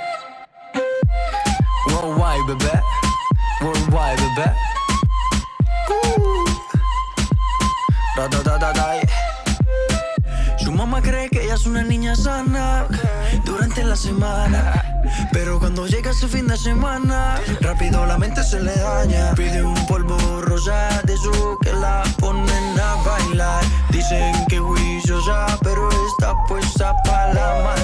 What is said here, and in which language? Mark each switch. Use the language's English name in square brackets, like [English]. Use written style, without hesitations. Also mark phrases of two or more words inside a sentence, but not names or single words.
[English] Worldwide, baby. Worldwide, baby. Da, da, da, da, da. [Spanish] Su mamá cree que ella es una niña sana durante la semana, pero cuando llega ese fin de semana, rápido la mente se le daña. Pide un polvo rosa de esos que la ponen a bailar. Dicen que juiciosa, pero está puesta pa' la maldad.